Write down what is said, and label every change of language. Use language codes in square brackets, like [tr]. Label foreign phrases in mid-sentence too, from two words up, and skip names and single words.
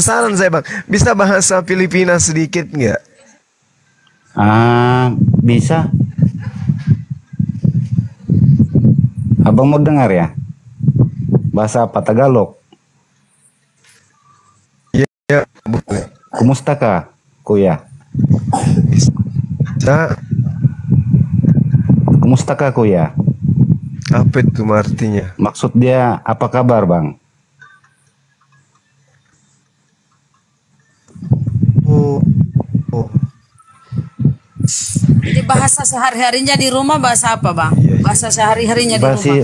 [id] Penasaran saya Bang, bisa bahasa Filipina sedikit nggak? Bisa. Abang mau dengar ya? Bahasa apa? Tagalog? Ya, boleh. [tl] Kumusta ka, kuya? [id] Bisa. [tl] Kumusta ka, kuya? [id] Apa itu artinya? Maksud dia apa kabar bang? Jadi bahasa sehari-harinya di rumah bahasa apa bang? Bahasa sehari-harinya di rumah.